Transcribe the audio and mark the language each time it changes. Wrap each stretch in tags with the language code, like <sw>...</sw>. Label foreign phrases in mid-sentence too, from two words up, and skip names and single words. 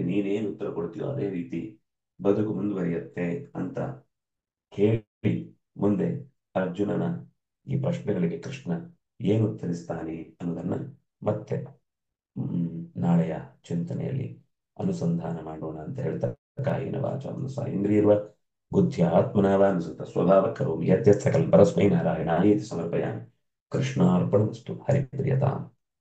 <kn>ನೀನೇನು ಉತ್ತರ ಕೊಡ್ತೀಯೋ ಅದೇ ರೀತಿ ಬದುಕು ಮುಂದುವರಿಯುತ್ತೆ ಅಂತ ಹೇಳಿ ಮುಂದೆ ಅರ್ಜುನನ ಈ ಪ್ರಶ್ನೆಗಳಿಗೆ ಕೃಷ್ಣ ಏನು ಉತ್ತರಿಸ್ತಾನೆ ಅನ್ನೋದನ್ನ ಮತ್ತೆ ನಾಳೆಯ ಚಿಂತನೆಯಲ್ಲಿ ಅನುಸಂಧಾನ ಮಾಡೋಣ ಅಂತ ಹೇಳ್ತಾ,</kn> <sa>ಕಾಯಿನ ವಾಚ ಮನಸಾ ಇಂದ್ರಿಯರ್ವ ಬುದ್ಧಿಯ ಆತ್ಮನಾವಾನುಸೃತ ಸ್ವಭಾವ ಕರೋಮಿ ಯದ್ಯತ್ ಸಕಲ ಪರಸ್ಮೈ ನಾರಾಯಣಾಯೇತಿ ಸಮರ್ಪಯಾಮಿ. ಕೃಷ್ಣಾರ್ಪಣಮಸ್ತು. ಹರಿಪ್ರಿಯತಾಂ.</sa>